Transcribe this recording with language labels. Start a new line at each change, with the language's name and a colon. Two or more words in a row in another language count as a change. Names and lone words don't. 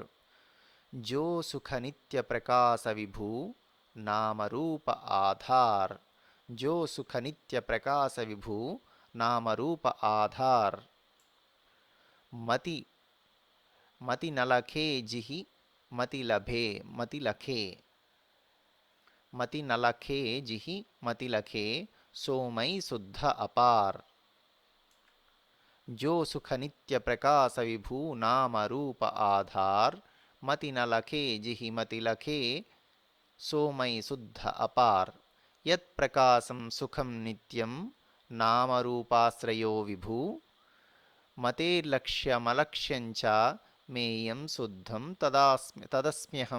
Hindi: जो सुख नित्य प्रकाश विभू नामरूप आधार. जो सुख नित्य प्रकाश विभू नामरूप आधार. मति मति नलखे जिहि मति लभे मति लखे. मति नलखे जिहि मति लखे सोमई शुद्ध अपार. जो सुख नित्य प्रकाश विभू नाम रूप आधार. मति नलखे जिहि मति लखे सोमई शुद्ध अपार.
Sanskrit: यत् प्रकाशम सुखम नित्यम नाम रूपाश्रयो विभू. मतेर्लक्ष्यमलक्ष्यञ्च मेयं शुद्धं तदस्म्यहम्.